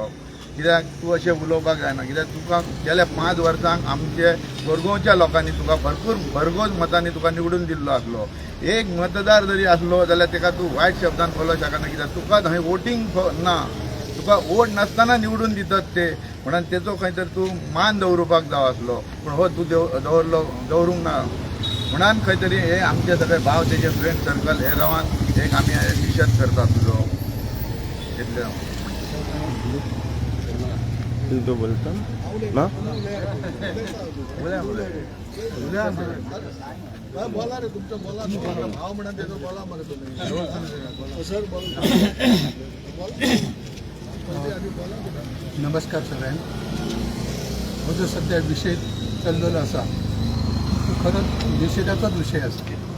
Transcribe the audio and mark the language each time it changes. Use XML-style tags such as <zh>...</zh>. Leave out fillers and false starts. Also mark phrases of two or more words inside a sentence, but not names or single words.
<kok>कित्याक तूं अशें उलोवपाक जायना कित्याक तुका गेल्या 5 वर्सांक आमचे कोरगांवच्या लोकांनी तुका भरपूर भरघोस मतांनी तुका निवडून दिल्लो आसलो एक मतदार जरी आसलो जाल्यार तेका तूं वायट शब्दान बोलूंक शकना कित्याक तुका थंय वोटींग ना तुका वोट नासतना निवडून दितात ते म्हणून तेचो खंय तर तूं मान दवरुपाक जावो आसलो पूण हो तूं दवरूंक ना म्हणून खंय तरी हे आमचे सगळे भाव तेजे</kok> <en>friend circle</en> <kok>हे रावान एक आमी निशेध करता तुजो तो बोलता ना</kok> <mr>बोला रे तुमचं बोला भाव म्हणून त्याचं बोला मरे तुम्ही नमस्कार सगळ्यांना हो जो सध्या विषय चाललेला असा तो खरंच निषेधाचाच विषय असा</mr>